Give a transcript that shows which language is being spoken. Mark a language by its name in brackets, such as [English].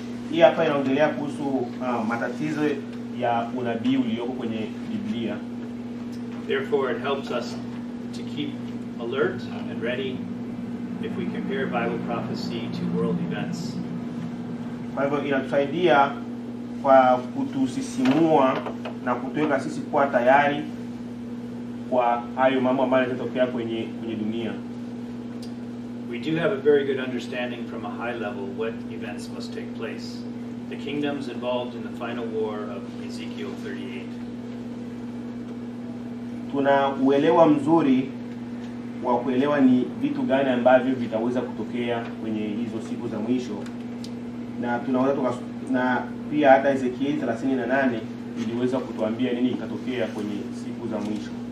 [Swahili] Hii hapa inaongelea kuhusu matatizo ya unabii ulioko kwenye Biblia. [English] Therefore it helps us to keep alert and ready if we compare Bible prophecy to world events. [Swahili] Kwa hivyo inatusaidia kwa kutusisimua na kutuweka sisi kuwa tayari kwa hayo mambo ambayo yanatokea kwenye dunia. [English] We do have a very good understanding from a high level what events must take place. The kingdoms involved in the final war of Ezekiel 38. [Swahili] Tuna uelewa mzuri wa kuelewa ni vitu gani ambavyo vitaweza kutokea kwenye hizo siku za mwisho, na tunaweza na pia hata Ezekiel 38 iliweza kutuambia nini itatokea kwenye siku za mwisho.